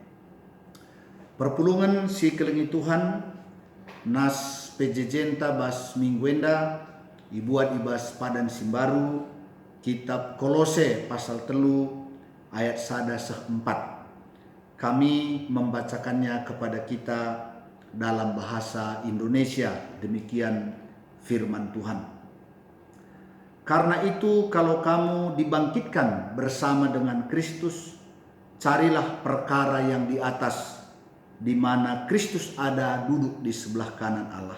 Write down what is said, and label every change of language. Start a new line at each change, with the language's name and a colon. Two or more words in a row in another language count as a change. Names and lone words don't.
Batak Karo: Perpulungan si kelengi Tuhan nas PJJ bas mingguenda ibuat ibas padan simbaru kitab Kolose pasal 3 ayat 1-4.
Indonesian: Kami membacakannya kepada kita dalam bahasa Indonesia, demikian firman Tuhan. Karena itu kalau kamu dibangkitkan bersama dengan Kristus, carilah perkara yang di atas, di mana Kristus ada duduk di sebelah kanan Allah.